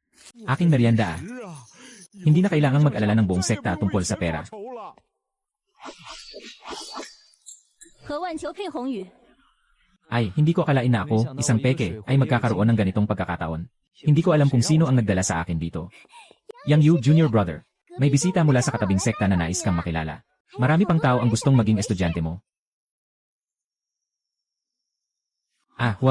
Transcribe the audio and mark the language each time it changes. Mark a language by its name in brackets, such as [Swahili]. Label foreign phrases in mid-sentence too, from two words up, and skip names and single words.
[Filipino] Aking merienda ah. Hindi na kailangang mag-alala ng buong sekta tungkol sa pera. [Chinese] 和万球配红羽， [Filipino] Ay, hindi ko akalain na ako, isang peke, ay magkakaroon ng ganitong pagkakataon. Hindi ko alam kung sino ang nagdala sa akin dito. Yang Yu, Junior Brother. May bisita mula sa katabing sekta na nais kang makilala. Marami pang tao ang gustong maging estudyante mo. Ah, huwag.